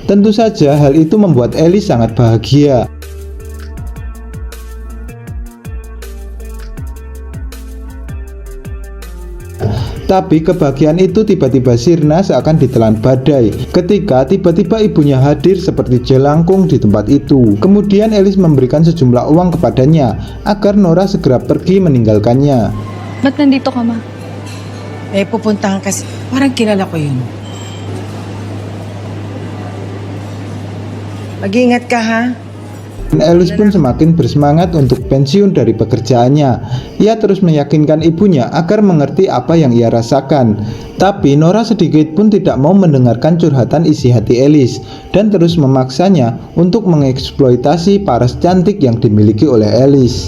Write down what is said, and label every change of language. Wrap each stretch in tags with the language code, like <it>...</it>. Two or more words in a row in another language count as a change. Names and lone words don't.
<id>Tentu saja hal itu membuat Alice sangat bahagia. Tapi kebahagiaan itu tiba-tiba sirna seakan ditelan badai ketika tiba-tiba ibunya hadir seperti jelangkung di tempat itu. Kemudian Alice memberikan sejumlah uang kepadanya agar Norah segera pergi meninggalkannya.</id> <tl>Ba't nandito ka, Ma? Pupuntahan kasi. Parang kilala ko yun. Mag-ingat ka, ha?</tl> <id>Dan Alice pun semakin bersemangat untuk pensiun dari pekerjaannya. Ia terus meyakinkan ibunya agar mengerti apa yang ia rasakan. Tapi Nora sedikit pun tidak mau mendengarkan curhatan isi hati Alice dan terus memaksanya untuk mengeksploitasi paras cantik yang dimiliki oleh Alice.</id>